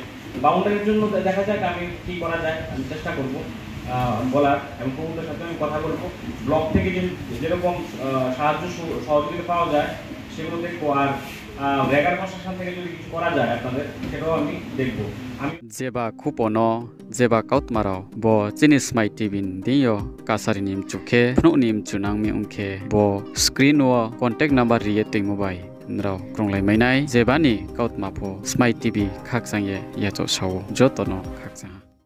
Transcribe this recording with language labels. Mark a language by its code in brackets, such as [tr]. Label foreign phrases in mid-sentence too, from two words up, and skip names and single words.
[bn] বাউন্ডারির জন্য দেখা যাক আমি কি করা যায়, আমি চেষ্টা করবো বলার, এবং প্রমোদের সাথে আমি কথা বলবো। ব্লক থেকে যেরকম সাহায্য সহযোগিতা পাওয়া যায় সেগুলো দেখবো, আর রেগার প্রশাসন থেকে যদি কিছু করা যায় আপনাদের, সেটাও আমি দেখবো। [trp] जेबा खुपोनो जेबा काउतमारो बो चिनिस माइ टिबिन दियो कासारि निम चुखे फनु निम चुनांग mi उनखे बो स्क्रीन व [en] contact number [trp] रिये टिंग मोबाइल नराव ग्रंलाइ माइनाय जेबानि काउतमाफो स्माइ टिभि खाकजांये याचो सावो जतनो खाकजा।